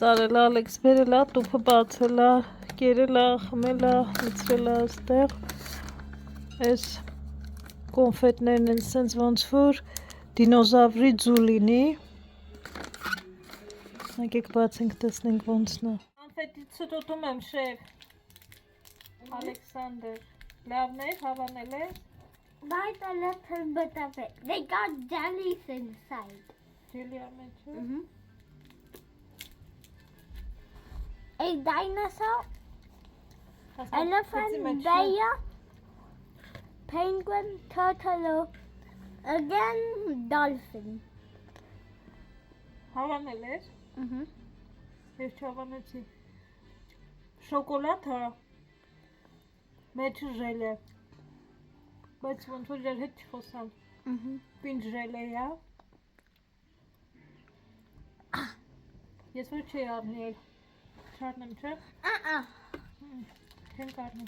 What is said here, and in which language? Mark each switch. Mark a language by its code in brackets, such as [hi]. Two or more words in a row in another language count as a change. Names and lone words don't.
[hy] արել, Ալեքս, բերել է, տուփը բացել է, կերել է, խմել է, լցրել է այստեղ։ Այս կոնֆետներն են սենց ոնց որ դինոզավրի ձու լինի։ Եկեք բացենք, տեսնենք ոնցն է։ Կոնֆետից ուտում եմ, շեֆ Ալեքսանդր։ Լավն է, հավանել է։ [en] Bite a little bit of it. They got jellies inside. [hy] Ջելի ամեջը։ [en] A dinosaur, elephant, Elephant, bear, penguin, turtle, again dolphin. [hy] Հավանել էր։ Ես չհավանեցի։ Շոկոլադը մեջը ժելե։ Բայց ոնց որ իր հետ չխոսամ։ Պինդ ժելե է։ Ես որ չի առնել։ Չառնեմ, չէ։ Չեմ կարնում։